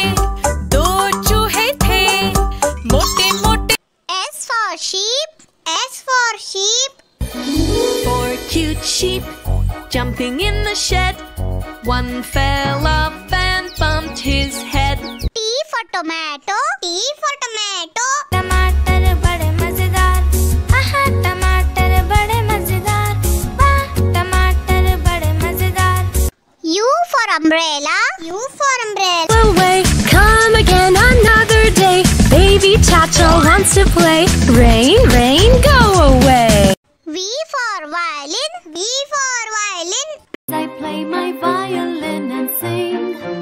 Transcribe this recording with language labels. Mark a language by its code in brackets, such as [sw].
[hi] दो चूहे थे, मोटे मोटे. [en] S for sheep. S for sheep. 4 cute sheep jumping in the shed. One fell off and bumped his head. T for tomato. T for tomato. [hi] टमाटर बड़े मजेदार, आहा टमाटर बड़े मजेदार, वाह टमाटर बड़े मजेदार. [en] U for umbrella. U for umbrella. Away, come again another day. Baby Chacha wants to play. Rain, rain, go away. V for violin. V for violin. I play my violin and sing.